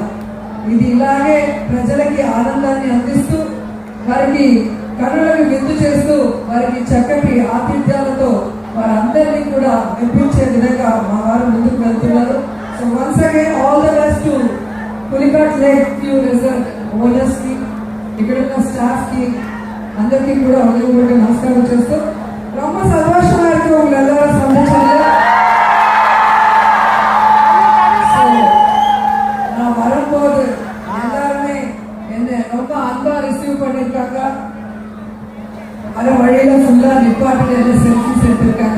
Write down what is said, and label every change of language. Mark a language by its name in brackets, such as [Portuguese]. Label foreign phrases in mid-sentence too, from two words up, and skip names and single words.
[Telugu] ఇది ఇలాగే ప్రజలకి ఆనందాన్ని అందిస్తూ వారికి కనులకు విందు చేస్తూ వారికి చక్కటి ఆతిథ్యాలతో వారందరినీ కూడా మెప్పించే విధంగా మా వారు ముందుకు వెళ్తున్నారు. [English] so once again all the best to Pulicat Lake View Resort owners, [Telugu] ఇక్కడ ఉన్న స్టాఫ్ కి అందరికీ కూడా హృదయపూర్వక నమస్కారం చేస్తూ [Tamil] ரொம்ப சந்தோஷமா இருக்கு உங்க எல்லாரும் சந்திச்சதுல. நான் வரும்போது எல்லாருமே என்ன ரொம்ப அன்பா ரிசீவ் பண்ணிருக்காங்க. வர வழியில ஃபுல்லா நிப்பாட்டி என்ன செல்ஃபிஸ் எடுத்திருக்காங்க.